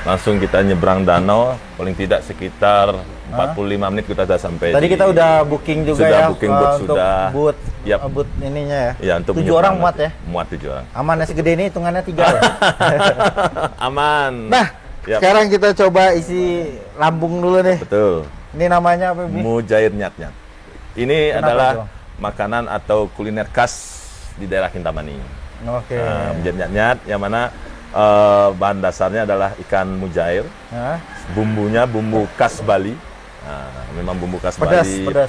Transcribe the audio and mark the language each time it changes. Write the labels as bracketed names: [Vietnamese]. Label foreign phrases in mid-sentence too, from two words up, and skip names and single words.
[Indonesian] Langsung kita nyebrang danau, paling tidak sekitar 45 menit kita sudah sampai. Tadi kita udah booking juga sudah ya. [English] booking booth, [Indonesian] untuk sudah. booth, Yap. booth ininya ya. Ya, untuk 7 orang menyeberang muat nanti. ya. Muat 7 orang. Aman ya, segede ini hitungannya 3 ya. Aman. Nah, Yap. sekarang kita coba isi lambung dulu nih. Betul. Ini namanya apa, Bli? Mujair nyat-nyat. Ini Kenapa adalah itu? makanan atau kuliner khas di daerah Kintamani. Oke. Mujair nyat-nyat yang mana bahan dasarnya adalah ikan mujair. Hah? Bumbunya bumbu khas Bali. Nah, memang bumbu khas Pedas, Bali pedas.